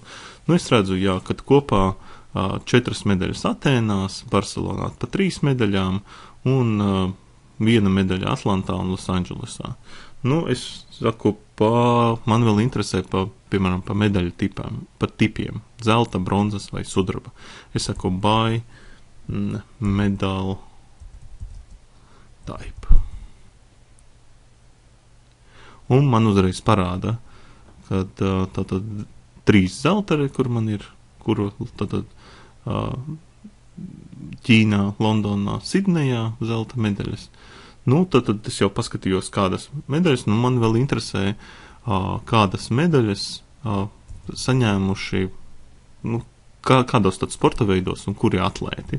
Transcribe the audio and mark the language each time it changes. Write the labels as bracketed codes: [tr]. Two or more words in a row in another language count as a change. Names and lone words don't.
[lv] Es redzu, kad kopā 4 medaļas Atēnās, Barcelonā pa 3 medaļām un 1 medaļa Atlantā un Losandželosā. Es saku, man vēl interesē piemēram, pa medaļu tipiem. Zelta, bronzas vai sudraba. Es saku, [en] by medal type. [lv] Un man uzreiz parāda, kad tātad 3 zeltari, kur man ir, kuru tātad Ķīnā, Londonā, Sidnejā zelta medaļas. Tad es jau paskatījos, kādas medaļas, man vēl interesē, kādas medaļas saņēmuši, kādos tad sporta veidos un kuri atlēti.